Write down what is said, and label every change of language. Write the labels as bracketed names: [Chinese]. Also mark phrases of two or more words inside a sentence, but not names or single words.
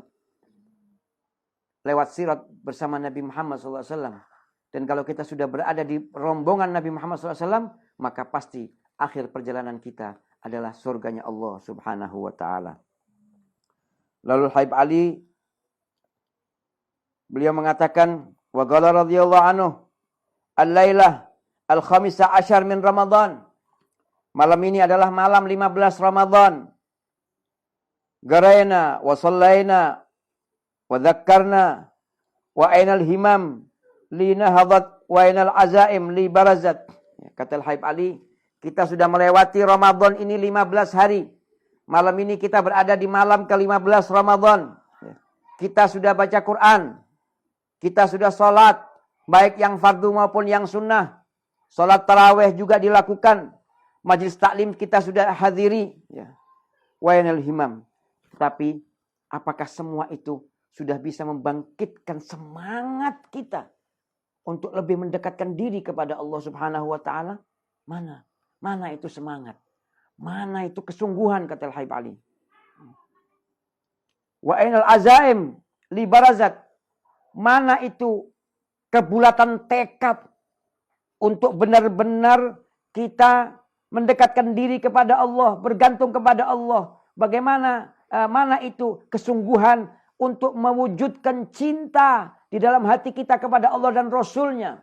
[Indonesian] Lewat sirat bersama Nabi Muhammad SAW. Dan kalau kita sudah berada di rombongan Nabi Muhammad SAW, maka pasti akhir perjalanan kita adalah surganya Allah [Arabic] سبحانه وتعالى. [Indonesian] Lalu Habib Ali, beliau mengatakan, [Arabic] وقال رضي الله عنه، الليلة الخامسة عشر من رمضان. [Indonesian] Malam ini adalah malam 15 Ramadan. [Arabic] قرأنا وصلينا وذكرنا وأين الهمم للنهضات وأين العزائم للبروزات. [Indonesian] Kata Habib Ali, kita sudah melewati Ramadan ini 15 hari. Malam ini kita berada di malam ke-15 Ramadan. Kita sudah baca Quran. Kita sudah sholat. Baik yang fardu maupun yang sunnah. Sholat tarawih juga dilakukan. Majlis taklim kita sudah hadiri. [Arabic] وأين الهمم. [Indonesian] Tapi Apakah semua itu sudah bisa membangkitkan semangat kita untuk lebih mendekatkan diri kepada Allah [Arabic] سبحانه وتعالى? [Indonesian] Mana? Mana itu semangat? Mana itu kesungguhan, kata Al-Habib Ali. [Arabic] وأين العزائم للبروزات. [Indonesian] Mana itu kebulatan tekad untuk benar-benar kita mendekatkan diri kepada Allah, bergantung kepada Allah. Bagaimana, mana itu kesungguhan untuk mewujudkan cinta di dalam hati kita kepada Allah dan Rasulnya.